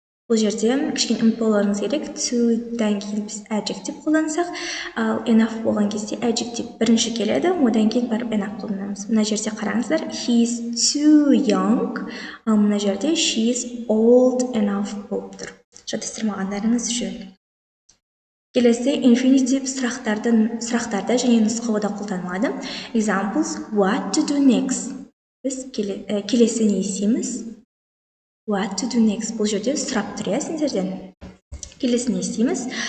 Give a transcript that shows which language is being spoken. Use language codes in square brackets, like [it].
[kk] Бұл жерде кішкене ұмытпай болуыңыз керек. To-дан кейін біз adjective қолдансақ, ал enough болған кезде adjective бірінші келеді, одан кейін барып enough қолданамыз. Мына жерде қараңыздар, [en] he is too young, [kk] ал мына жерде [en] she is old enough [kk] болып тұр. Жаттастырмағандарыңыз үшін. Келесі infinitive сұрақтарда және нұсқауда қолданылады. [en] Examples, what to do next? [kk] Біз келесі не істейміз? [en] What to do next? [kk] Бұл жерде сұрап тұр, сіздерден. Келесі не істейміз?